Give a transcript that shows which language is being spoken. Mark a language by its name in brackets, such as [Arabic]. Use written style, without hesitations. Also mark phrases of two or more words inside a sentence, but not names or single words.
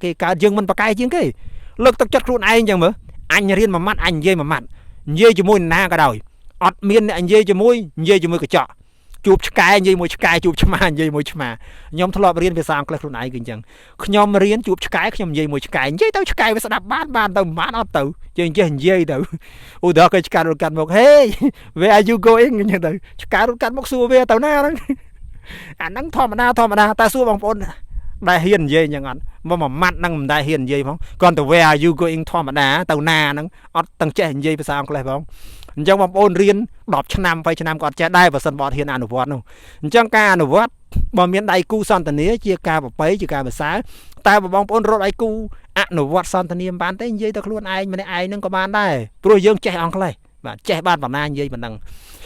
[Khmer] គេកើតយើងមិនប្រកែកជាងគេលើកទឹកចិត្តខ្លួនឯងអញ្ចឹងមើលអញរៀនមួយម៉ាត់អញនិយាយមួយម៉ាត់និយាយជាមួយណាក៏ដោយអត់មានអ្នកនិយាយជាមួយកញ្ចក់ជួបឆ្កែនិយាយមួយឆ្កែជួបឆ្មានិយាយមួយឆ្មាខ្ញុំ ធ្លាប់រៀនភាសាអង់គ្លេសខ្លួនឯងគឺអញ្ចឹងខ្ញុំរៀនជួបឆ្កែខ្ញុំនិយាយមួយឆ្កែនិយាយទៅឆ្កែវាស្ដាប់បានទៅមិនបានអត់ទៅយើងចេះនិយាយទៅឧទាហរណ៍គេឆ្កែរត់កាត់មក [English] Hey where are you going [Khmer] អញ្ចឹងទៅឆ្កែរត់កាត់មកសួរវាទៅណាហ្នឹងអាហ្នឹងធម្មតាតែសួរបងប្អូនដែលហ៊ាននិយាយអញ្ចឹងអត់ មកមួយម៉ាត់ហ្នឹងមិនដែលហ៊ាននិយាយផងគ្រាន់តែ [English] where are you going [Khmer] ធម្មតាទៅណាហ្នឹងអត់ទាំងចេះនិយាយភាសាអង់គ្លេសផងអញ្ចឹងបងប្អូនរៀន10ឆ្នាំ20ឆ្នាំក៏អត់ចេះដែរបើសិនបើអត់ហ៊ានអនុវត្តនោះអញ្ចឹងការអនុវត្តបើមានដៃគូសន្ទនាជាការប្របីជាការភាសាតែបងប្អូនរត់ដៃគូអនុវត្តសន្ទនាមិនបានទេនិយាយទៅខ្លួនឯងម្នាក់ឯងហ្នឹងក៏បានដែរព្រោះយើងចេះអង់គ្លេសបាទចេះបានប៉ុណ្ណានិយាយប៉ុណ្ណឹង